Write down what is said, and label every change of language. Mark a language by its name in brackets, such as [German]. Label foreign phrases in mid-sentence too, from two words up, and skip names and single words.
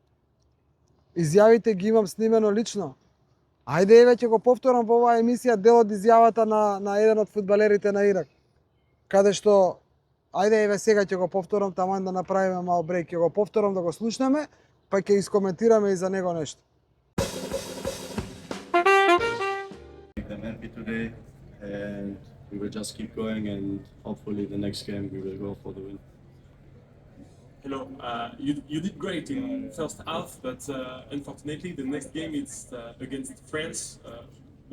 [Macedonian] Изјавите ги имам снимено лично. Ајде еве ќе го повторам во оваа емисија дел од изјавата на еден од фудбалерите на Ирак. Каде што ајде еве сега ќе го повторам, таман да направиме мал брейк, ќе го повторам да го слушнеме, па ќе искоментираме и за него нешто. [English] I'm happy today and we will just keep going and hopefully the next game we will go for the win. Hello, you did great in first half, but unfortunately the next game it's against France.